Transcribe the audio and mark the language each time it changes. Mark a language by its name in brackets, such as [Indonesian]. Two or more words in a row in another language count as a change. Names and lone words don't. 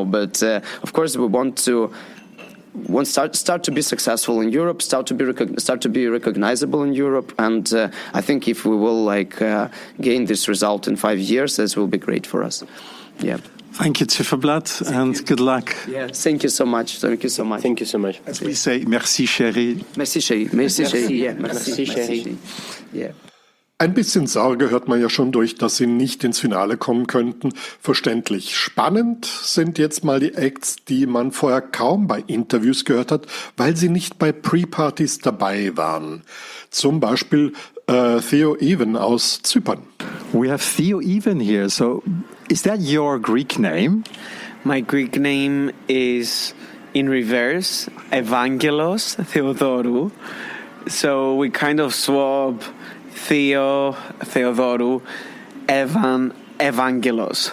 [English] But of course, we want to start to be successful in Europe, start to be recognizable in Europe, and I think if we will gain this result in 5 years, this will be great for us. Yeah. Thank you, Ziferblat, and good luck. Yeah, thank you so much. Thank you so much. Thank you so much. As we say, [French] merci, Chérie. Merci, Chérie. Merci, Chérie. Yeah, merci, Chérie. [English] Yeah. [German] Ein bisschen Sorge hört man ja schon durch, dass sie nicht ins Finale kommen könnten. Verständlich. Spannend sind jetzt mal die Acts, die man vorher kaum bei Interviews gehört hat, weil sie nicht bei Pre-Partys dabei waren. Zum Beispiel Theo aus Zypern. [English] We have Theo here. So, is that your Greek name? My Greek name is in reverse, Evangelos Theodorou. So we kind of swap Theo, Theodorou, Evangelos.